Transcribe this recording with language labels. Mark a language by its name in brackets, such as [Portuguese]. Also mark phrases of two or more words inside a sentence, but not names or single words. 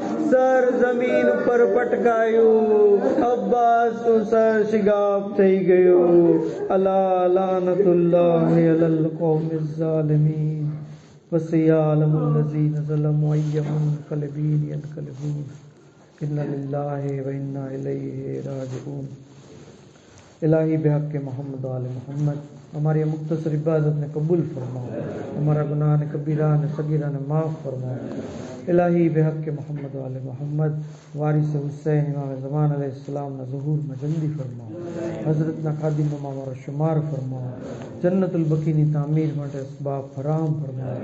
[Gujarati] સર જમીન ઉપર પટકાયું. અબ્બાસ નું સર શિગાબ થઈ ગયું. [Arabic] ألا لعنة الله على القوم الظالمين وسيعلم الذين ظلموا أي منقلب ينقلبون إنا لله وإنا إليه راجعون. [Gujarati] ઇલાહી બેહક મોહમ્મદ આલે મોહમ્મદ હમારી મુખ્તસર ઇબાદત ને કબૂલ ફરમાઓ, હમારા ગુનાહ ને કબીરા ને સગીરા ને માફ ફરમાઓ। ઇલાહી બેહક મોહમ્મદ આલે મોહમ્મદ વારિસ હુસૈન ઇમામ ઝમાન અલૈહિસ્સલામ ના ઝુહૂર માં જલ્દી ફરમાઓ, હઝરત ના ખાદિમ માં હમારા શુમાર ફરમાઓ, જન્નતુલ બકી ની તામીર માટે અસબાબ ફરાહમ ફરમાઓ।